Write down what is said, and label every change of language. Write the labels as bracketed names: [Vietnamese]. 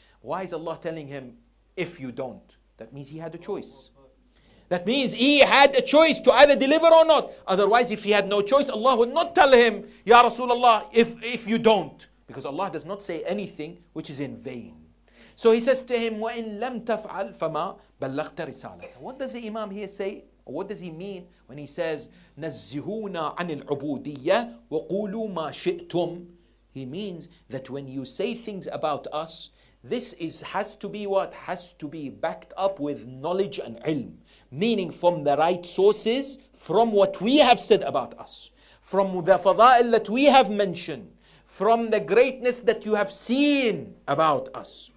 [English] Why is Allah telling him, if you don't? That means he had a choice. That means he had a choice to either deliver or not. Otherwise, if he had no choice, Allah would not tell him, Ya Rasulullah, if you don't. Because Allah does not say anything which is in vain. So he says to him, [Arabic] وَإِن لَمْ تَفْعَلْ فَمَا بَلَّغْتَ رِسَالَتَهُ. [English] What does the Imam here say? Or what does he mean when he says, [Arabic] نَزِّهُونَا عَنِ الْعُبُودِيَّةِ وَقُولُوا مَا شِئْتُمْ? [English] He means that when you say things about us, this has to be what? Has to be backed up with knowledge and ilm. Meaning from the right sources, from what we have said about us, from the fada'il that we have mentioned, from the greatness that you have seen about us.